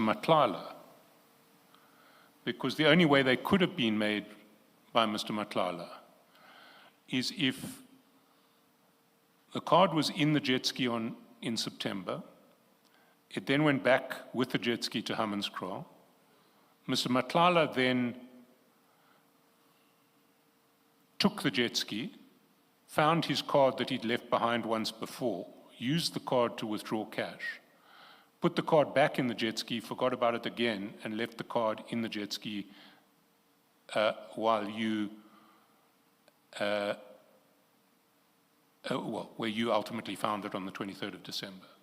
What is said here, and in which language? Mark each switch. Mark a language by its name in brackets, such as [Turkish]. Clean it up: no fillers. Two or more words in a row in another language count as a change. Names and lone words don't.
[English] Matlala, because the only way they could have been made by Mr. Matlala is if the card was in the jet ski in September. It then went back with the jet ski to Hammanskraal. Mr. Matlala then took the jet ski, found his card that he'd left behind once before, used the card to withdraw cash, put the card back in the jet ski, forgot about it again, and left the card in the jet ski while you, where you ultimately found it on the 23rd of December.